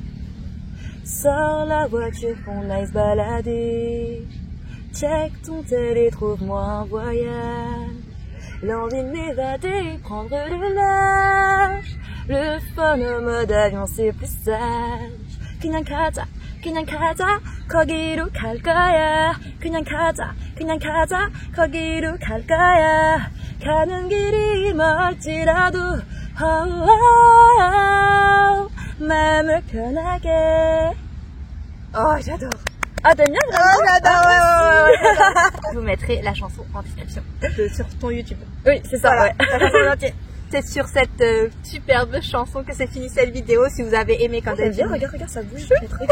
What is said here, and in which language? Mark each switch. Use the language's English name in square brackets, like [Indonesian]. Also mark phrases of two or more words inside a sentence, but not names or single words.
[French] Sors la voiture, on aille se balader. Check ton tel et trouve-moi un voyage. L'envie de m'évader, prendre le large. Le fun en mode avion, c'est plus sage. [Korean] 그냥 가자, 그냥 가자, 거기로 갈 거야. 그냥 가자, 거기로 갈 거야. 가는 길이 멀지라도, 마음을 편하게. [French] Oh, j'adore. Ah, t'aimes bien vraiment? Oh, j'adore, ouais. Je vous mettrai la chanson en description sur ton YouTube. Oui, c'est ça, Voilà, ouais. la chanson en entier. C'est sur cette superbe chanson que s'est finie cette vidéo. Si vous avez aimé quand T'aimes bien, d'habitude. regarde, ça bouge, les trucs.